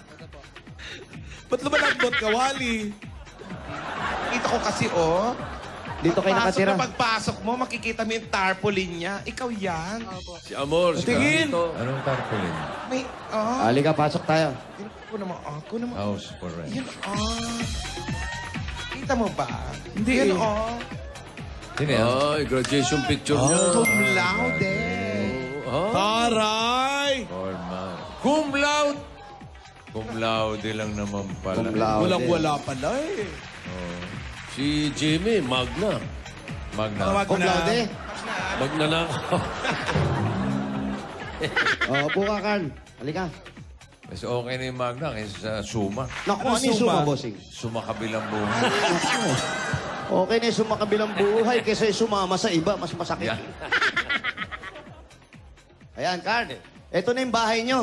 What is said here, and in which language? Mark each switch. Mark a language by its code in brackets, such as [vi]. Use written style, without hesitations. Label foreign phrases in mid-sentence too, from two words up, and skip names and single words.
[tl] Ba't lumalagbot ka, Wally? Kita ko kasi, oh. Dito kayo nakatira. Pagpasok mo, makikita mo yung tarpaulin niya. Ikaw yan. Si Amor. Si Tingin. Carlito. Anong tarpaulin? May, oh. Halika, pasok tayo. Ako naman, ako naman. [en] House for rent. [tl] Yan, oh. Kita mo ba? Hindi. Yan, oh. Sino yan? Ay, graduation picture niya. [la] Cum laude. [tl] Taray! Formal. [la] Cum laude! Cum laude [tl] lang naman pala. [la] Cum laude. [tl] Walang-wala pala eh. Si Jimmy, Magna. Magna. Tawag Cum na. laude. Magna na ako. Upo ka, Carl. Halika. Mas okay na yung Magna kaysa sa Suma. Naku, Ano ano yung suma? suma, Bossing? Suma kabilang buhay. Okay na yung sumakabilang buhay kaysa yung sumama sa iba. Mas masakit. Yan. Ayan, Carl. Ito na yung bahay nyo.